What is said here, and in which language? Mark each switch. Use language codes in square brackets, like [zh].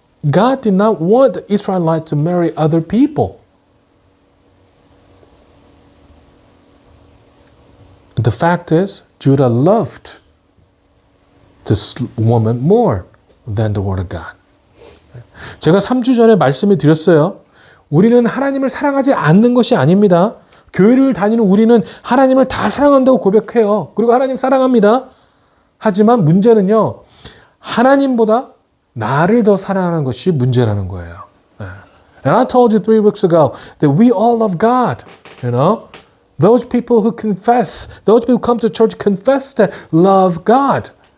[en] God did not want the Israelites to marry other people. The fact is, Judah loved this woman more than the Word of God. [ko] 제가 3주 전에 말씀을 드렸어요. 우리는 하나님을 사랑하지 않는 것이 아닙니다. 교회를 다니는 우리는 하나님을 다 사랑한다고 고백해요. 그리고 하나님 사랑합니다. 하지만 문제는요, 하나님보다 나를 더 사랑하는 것이 문제라는 거예요. [en] And I told you 3 weeks ago that we all love God. Those people who confess, those people who come to church confess that love God.